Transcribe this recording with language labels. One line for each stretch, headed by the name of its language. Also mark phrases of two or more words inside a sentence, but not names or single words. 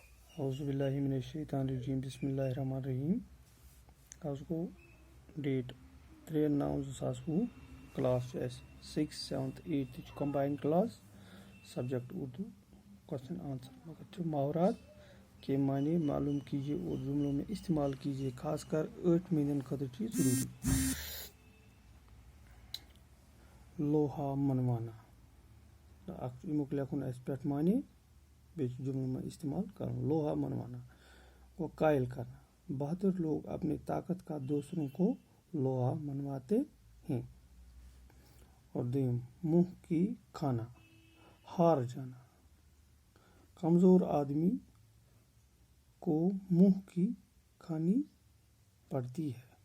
Arabic: اعوذ باللہ من الشیطان الرجیم بسم اللہ الرحمن الرحیم.
Kashmiri: آز گو ڈیٹ 3/9/2020 کلاس چھِ اَسہِ 6th 7th 8th
English: combine class subject
Kashmiri: اردو
English: question answer
Kashmiri: مگر چھُ
Urdu: محاورات کے معنی معلوم کیجیے اور جملوں میں استعمال کیجیے
Kashmiri: خاص کر 8 مہینن خٲطرٕ چھُ یہِ ضروٗری.
Urdu: لوہا منوانا
Kashmiri: اکھ چھُ امیُک لیکھُن اَسہِ پٮ۪ٹھ معنی بیٚیہِ چھُ
Urdu: جملوں میں استعمال
Kashmiri: کرُن.
Urdu: لوہا منوانا کو قائل کرنا. بہادر لوگ اپنی طاقت کا دوسروں کو لوہا منواتے ہیں. اور دویم منہ کی کھانا ہار جانا. کمزور آدمی کو منہ کی کھانی پڑتی ہے.